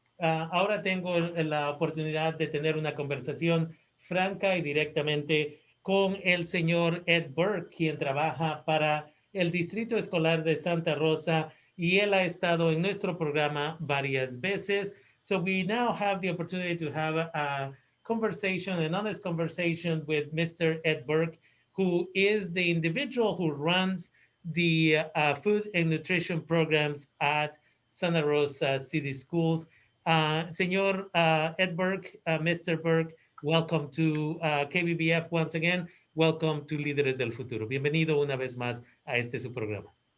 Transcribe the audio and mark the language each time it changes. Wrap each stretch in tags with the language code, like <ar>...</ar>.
<es>Ahora tengo la oportunidad de tener una conversación franca y directamente con el señor Ed Burke, quien trabaja para el Distrito Escolar de Santa Rosa, y él ha estado en nuestro programa varias veces.</es> <en>So we now have the opportunity to have a conversation, an honest conversation with Mr. Ed Burke, who is the individual who runs the food and nutrition programs at Santa Rosa City Schools. Señor Ed Burke, Mr. Burke, welcome to KBBF once again. Welcome to Líderes del Futuro.</en> <es>Bienvenido una vez más a este su programa.</es>